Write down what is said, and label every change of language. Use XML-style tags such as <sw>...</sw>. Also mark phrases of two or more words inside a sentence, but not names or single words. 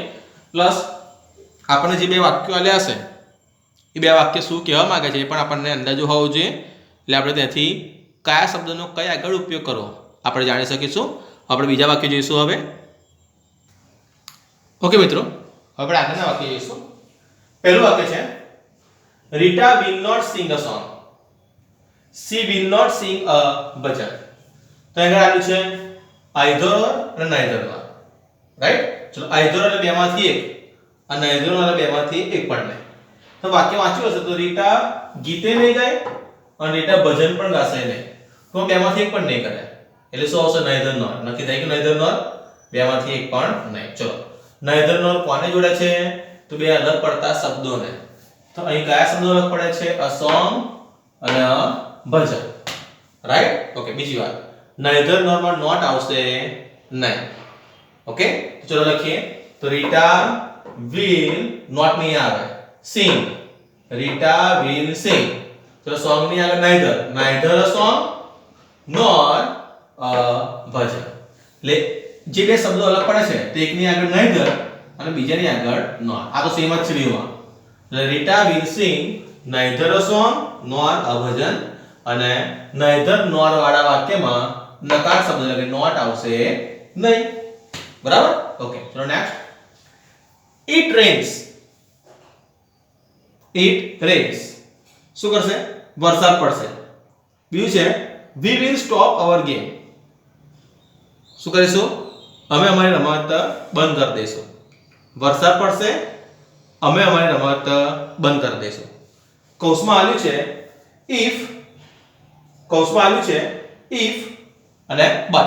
<gu>પ્લસ આપણને જે બે વાક્યો આલ્યા હશે એ બે વાક્ય શું કહેવા માંગે છે એ પણ આપણને અંદાજો હોવો જોઈએ. એટલે આપણે ત્યાંથી કયા શબ્દનો કયા આગળ ઉપયોગ કરવો આપણે જાણી શકીશું. આપણે બીજા વાક્ય જોઈશું હવે. ઓકે મિત્રો, હવે આપણે આગળના વાક્ય જોઈશું. પહેલું વાક્ય છે</gu> <en>રીટા will not sing a song. She will not sing a bhajan.</en> <gu>તો આગળ આવ્યું છે either અને neither માં. રાઈટ? ચલો either એટલે બેમાંથી એક અને neither એટલે બેમાંથી એક પણ નહીં. તો વાક્ય વાંચ્યું હશે તો રીટા ગીતે નહીં ગાય અને રીટા ભજન પણ ગાશે નહીં. તો બેમાંથી એક પણ નહીં કરે. એટલે શું આવશે?</gu> <en>neither nor.</en> <gu>નક્કી થાય કે</gu> <en>neither nor</en> <gu>બેમાંથી એક પણ નહીં. ચલો</gu> <en>neither nor</en> <gu>કોને જોડે છે? તો બે અલગ પડતા શબ્દોને. તો અહીં કયા શબ્દો અલગ પડે છે?</gu> <en>a song અને a ભજન. રાઈટ? ઓકે.</en> <gu>બીજી વાત</gu> <en>neither nor</en> <gu>માં not આવશે નહીં. ઓકે? ચલો લખીએ તો રીટા</gu> <en>will not</en> <gu>નહીં આવે sing.</gu> <en>રીટા will sing. ચલો song</en> <gu>ની આગળ</gu> <en>neither a song nor a ભજન.</en> <gu>એટલે જે બે શબ્દો અલગ પડે છે તે એકની આગળ neither અને બીજાની આગળ nor. આ તો સેમ જ છે બેમાં. એટલે રીટા</gu> <en>will sing neither a song nor a</en> <gu>ભજન અને</gu> <en>neither nor</en> <gu>વાળા વાક્યમાં નકાર શબ્દ એટલે કે not આવશે નહીં.</gu> <en>બરાબર? ઓકે. ચલો નેક્સ્ટ it rains. it rains</en> <gu>શું કરશે? વરસાદ પડશે. બીજું છે</gu> <en>we will stop our game.</en> <gu>શું કરીશું? અમે અમારી રમત બંધ કરી દઈશું. વરસાદ પડશે અમે અમારી રમત બંધ કરી દઈશું. કૌંસમાં આલ્યું છે if. કૌંસમાં આલ્યું છે if અને but.</gu>